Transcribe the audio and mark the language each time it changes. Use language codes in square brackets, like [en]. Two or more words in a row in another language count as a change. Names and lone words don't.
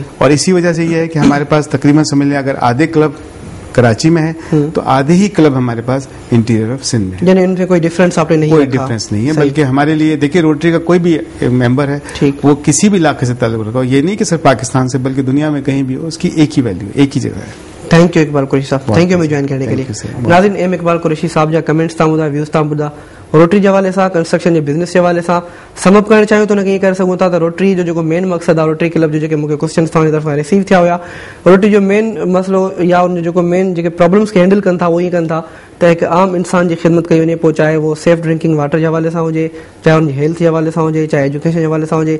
[ur] اور اسی وجہ سے یہ ہے کہ ہمارے پاس تقریباً سمجھ لیں اگر آدھے کلب کراچی میں ہے تو آدھے ہی کلب ہمارے پاس [en] Interior of Sindh [ur] میں ہے. یعنی ان میں کوئی ڈفرینس آپ نے نہیں, کوئی ڈفرینس نہیں ہے, بلکہ ہمارے لیے دیکھیے روٹری کا کوئی بھی ممبر ہے وہ کسی بھی علاقے سے تعلق رکھا ہو, یہ نہیں کہ صرف پاکستان سے بلکہ دنیا میں کہیں بھی ہو, اس کی ایک ہی ویلیو, ایک ہی جگہ ہے. [en] thank you [ur] اقبال قریشی صاحب, [en] thank you [ur] ہمیں جوائن کرنے کے لیے. [sd] ناظرین, ایم اقبال قریشی صاحب جا کمنٹس تھا ॿुधा, व्यूज़ था ॿुधा روٹری जे हवाले सां, कंस्ट्रक्शन जे बिज़नेस जे हवाले सां समअप करणु चाहियो त हुनखे ईअं करे सघूं था त रोटरी जो जेको मेन मक़सदु आहे, रोटरी क्लब जो जेके मूंखे क्वेश्चन्स तव्हांजी तरफ़ां रिसीव थिया हुआ, रोटरी जो मेन मसइलो या उन जो जेको मेन जेके प्रॉब्लम्स खे हैंडल कनि था उहो ईअं कनि था त हिकु आम इंसान जी ख़िदमत कई वञे, पोइ चाहे उहो [en] safe drinking water [sd] जे हवाले सां हुजे, चाहे उनजी हेल्थ जे हवाले सां हुजे, चाहे एजुकेशन जे हवाले सां हुजे.